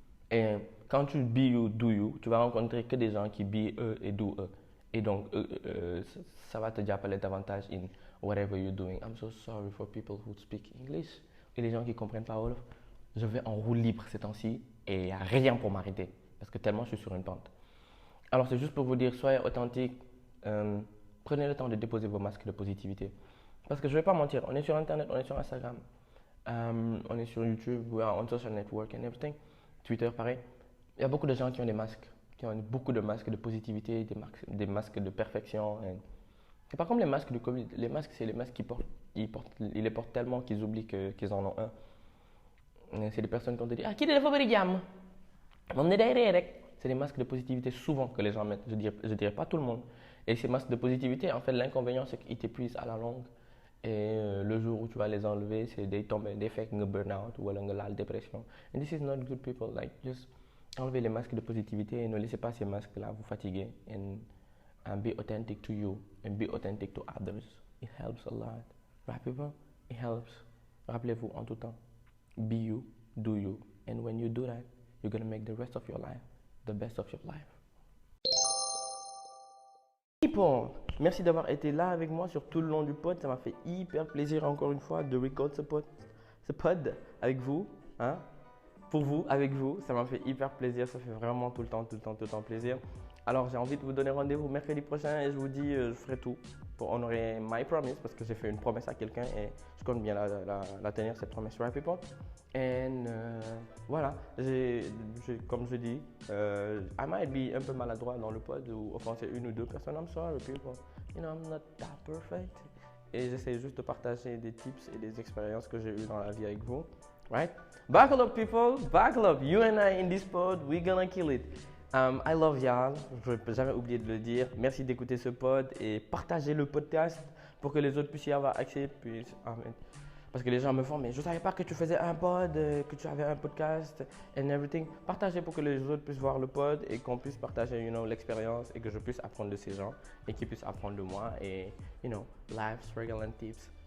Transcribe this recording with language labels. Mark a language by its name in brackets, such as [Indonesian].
[French] Et quand tu [English] be you, do you, [French] tu vas rencontrer que des gens qui be eux et do eux. Et donc, ça va te appeler davantage [English] in whatever you're doing. I'm so sorry for people who speak English. [French] Et les gens qui ne comprennent pas Wolof. Je vais en roue libre ces temps-ci et il n'y a rien pour m'arrêter. Parce que tellement je suis sur une pente. Alors, c'est juste pour vous dire, soyez authentique. Prenez le temps de déposer vos masques de positivité. Parce que je ne vais pas mentir, on est sur Internet, on est sur Instagram, on est sur YouTube, [English] we are on social network and everything. [French] Twitter, pareil. Il y a beaucoup de gens qui ont des masques, qui ont beaucoup de masques de positivité, des masques de perfection. C'est pas comme les masques du Covid. Les masques, c'est les masques ils les portent tellement qu'ils oublient qu'ils en ont un. C'est des personnes qui ont dit ah, qui [Wolof] dafa bari jàmm moom ne day ree rek. [French] C'est des masques de positivité souvent que les gens mettent. Je dirais pas tout le monde. Et ces masques de positivité, en fait, l'inconvénient, c'est qu'ils t'épuisent à la longue. Et le jour où tu vas les enlever, c'est des tombes, des faits, nga burn-out ou la dépression. [English] And this is not good, people. Like, just [French] enlevez les masques de positivité et ne laissez pas ces masques-là vous fatiguer. [English] And be authentic to you and be authentic to others. It helps a lot. Right, people? It helps. [French] Rappelez-vous en tout temps. [English] Be you, do you. And when you do that, you're going to make the rest of your life the best of your life. [French] People, merci d'avoir été là avec moi sur tout le long du pod. Ça m'a fait hyper plaisir encore une fois de record ce pod avec vous. Hein? Pour vous, avec vous, ça m'a fait hyper plaisir. Ça fait vraiment tout le temps plaisir. Alors j'ai envie de vous donner rendez-vous mercredi prochain et je vous dis, je ferai tout pour honorer [English] my promise [French] parce que j'ai fait une promesse à quelqu'un et je compte bien la tenir cette promesse, [English] right people? [French] Et voilà, comme je dis, [English] I might be [French] un peu maladroit dans le pod ou offenser une ou deux personnes. [English] I'm sorry people, you know, I'm not that perfect. [French] Et j'essaie juste de partager des tips et des expériences que j'ai eues dans la vie avec vous, right? [English] Buckle up people, buckle up. You and I in this pod, we're gonna kill it. I love y'all, [French] je ne peux jamais oublier de le dire. Merci d'écouter ce pod et partagez le podcast pour que les autres puissent y avoir accès. Parce que les gens me font, mais je ne savais pas que tu faisais un pod, que tu avais un podcast [English] and everything. [French] Partagez pour que les autres puissent voir le pod et qu'on puisse partager l'expérience et que je puisse apprendre de ces gens et qu'ils puissent apprendre de moi et, [English] life struggle and tips.